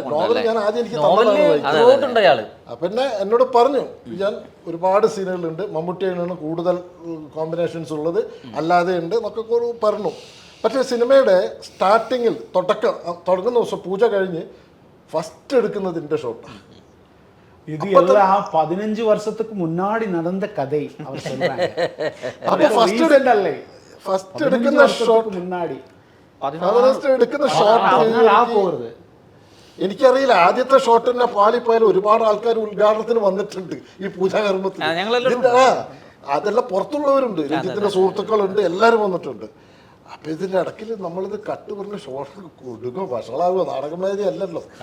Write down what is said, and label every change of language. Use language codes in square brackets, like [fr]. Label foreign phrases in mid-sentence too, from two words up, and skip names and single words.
[ml] ഞാൻ ആദ്യം എനിക്ക് പിന്നെ എന്നോട് പറഞ്ഞു ഞാൻ ഒരുപാട് സീനുകളുണ്ട്, മമ്മൂട്ടിയാണ് കൂടുതൽ കോമ്പിനേഷൻസ് ഉള്ളത്, അല്ലാതെ ഉണ്ട് എന്നൊക്കെ പറഞ്ഞു. പക്ഷേ സിനിമയുടെ സ്റ്റാർട്ടിങ്ങിൽ തുടങ്ങുന്ന ദിവസം പൂജ കഴിഞ്ഞ് ഫസ്റ്റ് എടുക്കുന്നതിൻ്റെ ഷോട്ടാണ്. [ta] இது எல்லாம் 15 வருஷத்துக்கு முன்னாடி நடந்த கதை அவர் சொல்றாங்க. [ml] அப்ப ஃபர்ஸ்ட் எடுക്കുന്ന ഷോട്ട് [ta] മുന്നാടി [ml] എടുക്കുന്ന ഷോട്ട് എനിക്കറിയില്ല. ആദ്യത്തെ ഷോട്ട് തന്നെ പാളിപ്പോയാലും ഒരുപാട് ആൾക്കാർ ഉദ്ഘാടനത്തിന് വന്നിട്ടുണ്ട് ഈ പൂജാകർമ്മത്തിൽ. അതെല്ലാം പുറത്തുള്ളവരുണ്ട്, രഞ്ജിത്തിന്റെ സുഹൃത്തുക്കളുണ്ട്, എല്ലാവരും വന്നിട്ടുണ്ട്. അപ്പൊ ഇതിന്റെ ഇടയ്ക്കിൽ നമ്മളിത് കട്ട് പറഞ്ഞ ഷോട്ട് കൊടുക്കോ വഷളാകുമോ, നാടകമേദി അല്ലല്ലോ.